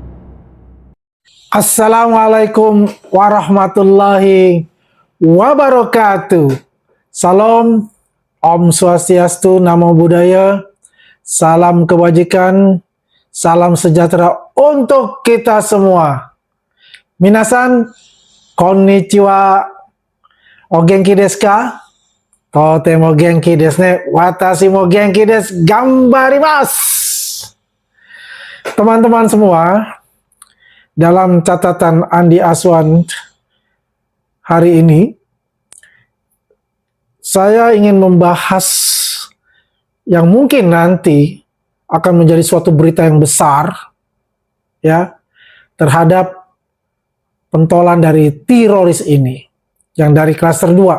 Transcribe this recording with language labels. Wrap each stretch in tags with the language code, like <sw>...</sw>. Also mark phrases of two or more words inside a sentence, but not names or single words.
<ar>السلام عليكم ورحمة الله وبركاته.</ar> <id>Salam,</id> <ban>Om Swastiastu,</ban> <pi>Namo Buddhaya,</pi> <id>salam kebajikan, salam sejahtera untuk kita semua.</id> <ja>皆さん、こんにちは、お元気ですか? とても元気ですね。私も元気です. Gambarimasu.</ja> <id>Teman-teman semua, dalam catatan Andi Aswan hari ini, saya ingin membahas yang mungkin nanti akan menjadi suatu berita yang besar ya terhadap pentolan dari teroris ini yang dari klaster 2.</id>